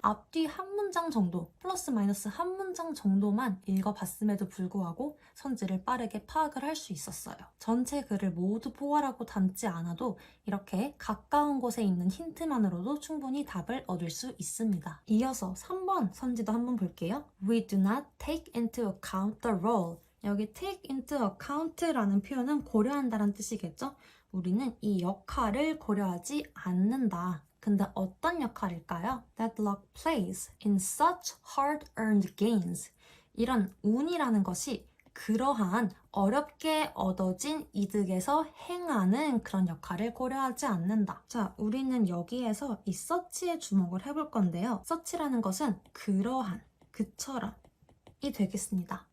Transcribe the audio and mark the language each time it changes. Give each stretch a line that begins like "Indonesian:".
Korean: 앞뒤 한 문장 정도, 플러스 마이너스 한 문장 정도만 읽어봤음에도 불구하고 선지를 빠르게 파악을 할 수 있었어요. 전체 글을 모두 포괄하고 담지 않아도 이렇게 가까운 곳에 있는 힌트만으로도 충분히 답을 얻을 수 있습니다. 이어서 3번 선지도 한번 볼게요.
English: We do not take into account the role.
Korean: 여기
English: take into account
Korean: 라는 표현은 고려한다는 뜻이겠죠? 우리는 이 역할을 고려하지 않는다. 근데 어떤 역할일까요?
English: That luck plays in such hard-earned gains.
Korean: 이런 운이라는 것이 그러한 어렵게 얻어진 이득에서 행하는 그런 역할을 고려하지 않는다. 자, 우리는 여기에서 이 such에 주목을 해볼 건데요. such라는 것은 그러한, 그처럼 이 되겠습니다.